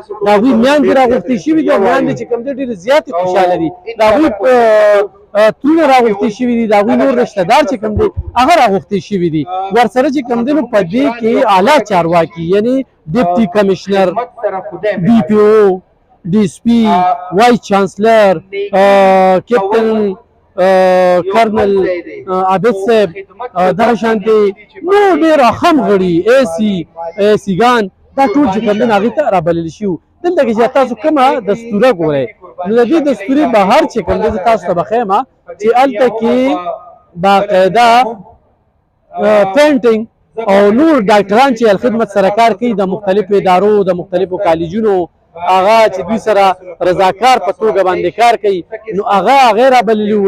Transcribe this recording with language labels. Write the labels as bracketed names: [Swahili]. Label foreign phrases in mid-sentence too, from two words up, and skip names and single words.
[Pashto] د هغوی میندې راغوښتې شوي دي او میندې چې کوم دی ډېرې زیاتې خوشحاله دي. د هغوی ترونه راغوښتې شوي دي. د هغوی نور رشته دار چې کوم دی هغه راغوښتې شوي دي. ورسره چې کوم دی نو په دې کې اعلی چارواکي یعنې [English] deputy commissioner [Pashto] ډي پي او [English] DSP vice chancellor captain colonel [Pashto] عابد صاحب دغه شانتې نور ډېر اهم غړي اے سیګان دا ټول چې کوم دی هغې ته رابلل شي. دلته کې چې تاسو کومه دستوره ګورئ نو د دې دستورې بهر چې کوم دی زه تاسو ته بښیم چې هلته کې باقاعده پینټینګ او نور ډاکټران چې الخدمت سره کار کوي د مختلفو ادارو د مختلفو کالجونو هغه چې دوی سره رضاکار په توګه باندې کار کوي نو هغه رابللي وو.